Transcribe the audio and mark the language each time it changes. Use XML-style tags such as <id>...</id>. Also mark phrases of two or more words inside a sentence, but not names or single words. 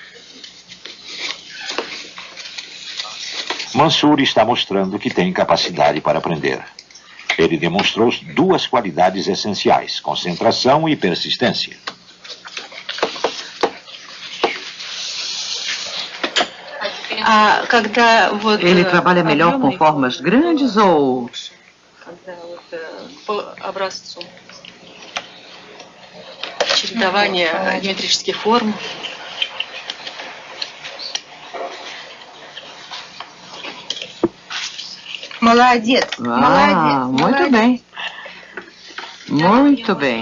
<pt>Mansur está mostrando que tem capacidade para aprender. Ele demonstrou duas qualidades essenciais: concentração e persistência. Ele trabalha melhor com formas grandes ou...</pt> <ru>Чередование геометрических форм. Молодец.</ru> <pt>Muito bem. Muito bem.</pt>